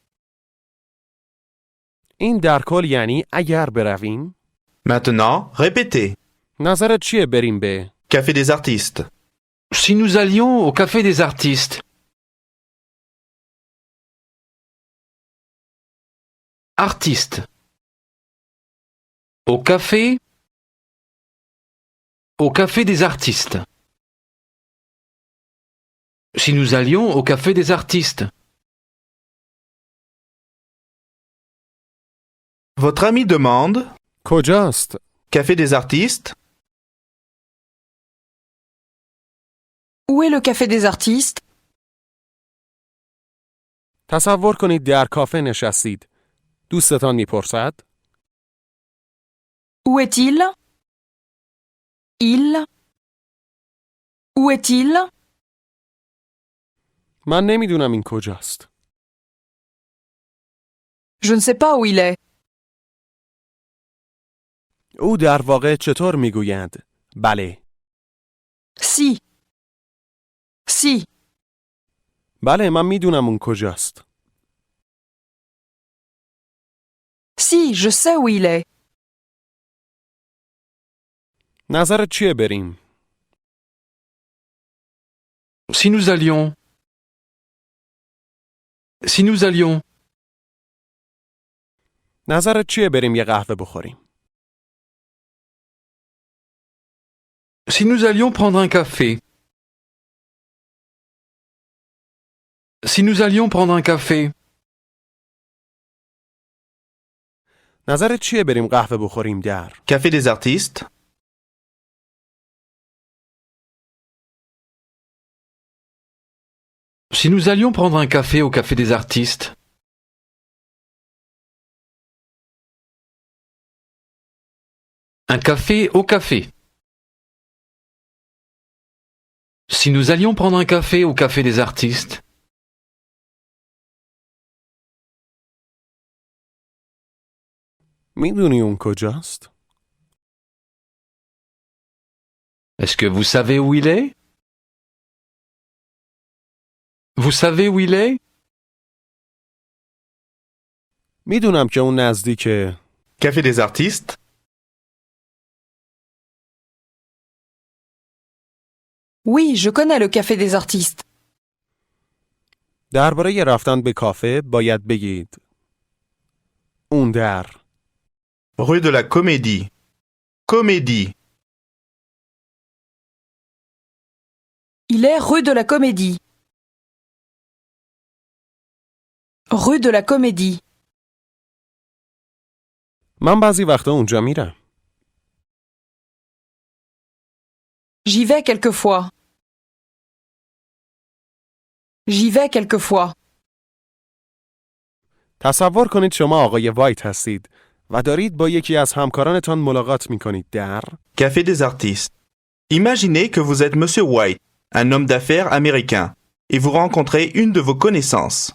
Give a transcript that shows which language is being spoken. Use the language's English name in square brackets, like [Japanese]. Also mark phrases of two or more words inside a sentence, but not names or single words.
[Persian] این در کل یعنی اگر برویم؟ [French] Maintenant, répétez. [Persian] نظرت چیه بریم به [French] Café des artistes. Si nous allions au café des artistes. Artistes. Au café. Au café des artistes. Si nous allions au café des artistes. Votre ami demande [Persian] کجاست؟ [French] Café des artistes. Où est le café des artistes? [Persian] تصور کنید در کافه نشستید. دوستتان میپرسد [French] Où est-il? Il. Où est-il? [Persian] من نمیدونم این کجاست. [French] Je ne sais pas où il est. [Persian] او در واقع چطور میگویند؟ بله. [French] Si. Si. [Persian] بله من میدونم اون کجاست. [French] Si, je sais où il est. [Persian] نظرت چیه بریم؟ [French] Si nous allions. Si nous allions. [Persian] نظرت چیه بریم یه قهوه بخوریم؟ [French] Si nous allions prendre un café. Si nous allions prendre un café. [Persian] نظرت چیه بریم قهوه بخوریم در؟ [French] Café des artistes. Si nous allions prendre un café au café des artistes. Un café au café. Si nous allions prendre un café au café des artistes. [Persian] میدونی اون کجاست؟ [French] Est-ce que vous savez où il est? Vous savez où il est? [Persian] میدونم که اون نزدیکه. [French] Café des artistes. Oui, je connais le café des artistes. [Persian] درباره رفتن به کافه باید بگید اون در. [French] Rue de la Comédie. Comédie. Il est rue de la Comédie. Rue de la Comédie. [Persian] من بعضی وقتا اونجا میرم. [French] J'y vais quelquefois. J'y vais quelquefois. [Persian] تصور کنید شما آقای وایت هستید و دارید با یکی از همکارانتان ملاقات میکنید در [French] Café des artistes. Imaginez que vous êtes Monsieur White, un homme d'affaires américain, et vous rencontrez une de vos connaissances.